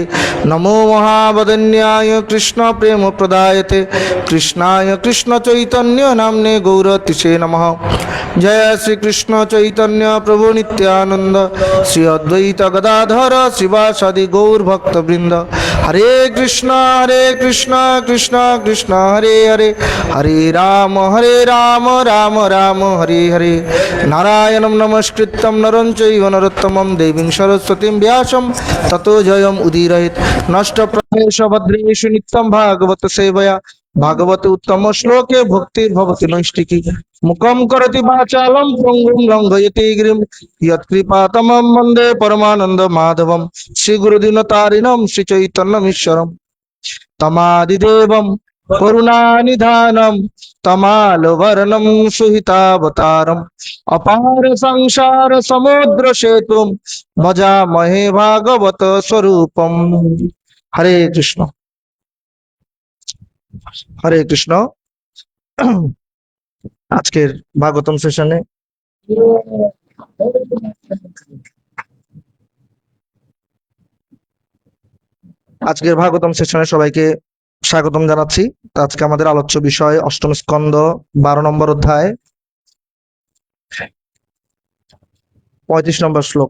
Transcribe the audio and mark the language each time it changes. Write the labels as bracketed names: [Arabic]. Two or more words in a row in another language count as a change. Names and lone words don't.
[Sanskrit] नमो महावदन्याय कृष्ण प्रेम प्रदायते कृष्णाय कृष्ण चैतन्य नाम्ने गौरतिसे नमः। जय श्री कृष्ण चैतन्य प्रभु नित्यानंद श्री अद्वैत गदाधर शिवासादि गौर भक्त वृंद। हरे कृष्ण कृष्ण कृष्ण हरे हरे हरे राम राम राम हरे हरे। नारायणं नमस्कृत्यं नरं चैव नरोत्तमं देवीं सरस्वतीं व्यासं ततो जयम् उदीरयेत्। नष्टप्रायेषु भद्रेषु नित्यं भागवत सेवया भागवत उत्तम श्लोके भक्तिर्भवति नैष्टिकी। मुखं करोति वाचालं पङ्गुं लङ्घयति गिरिं यत्कृपातमं वन्दे परमानन्द माधवं। श्रीगुरुदीनतारिणं श्रीचैतन्यमीश्वरं तमादिदेवं करुणानिधानं तमालवर्णं सुहितावतारम् अपार संसार समुद्र सेतुं भजामहे भागवत स्वरूपम्। हरे कृष्ण हरे कृष्ण। [Bangla] আজকের ভাগবতম সেশনে সবাইকে স্বাগতম জানাচ্ছি। আজকে আমাদের আলোচ্য বিষয় অষ্টম স্কন্ধ 12 নম্বর অধ্যায় 35 নম্বর শ্লোক।